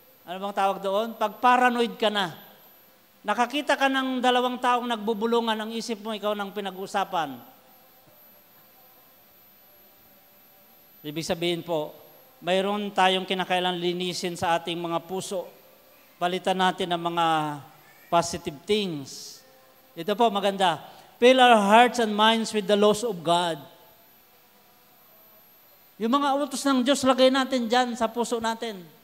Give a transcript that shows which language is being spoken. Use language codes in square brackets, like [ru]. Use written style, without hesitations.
[tl] Ano bang tawag doon? Pag paranoid ka na. Nakakita ka ng dalawang taong nagbubulungan, ang isip mo ikaw ng pinag-usapan. Ibig sabihin po, mayroon tayong kinakailangan linisin sa ating mga puso. Palitan natin ng mga [en] positive things. [tl] Ito po, maganda. [en] Fill our hearts and minds with the laws of God. [tl] Yung mga utos ng Diyos, lagay natin dyan sa puso natin.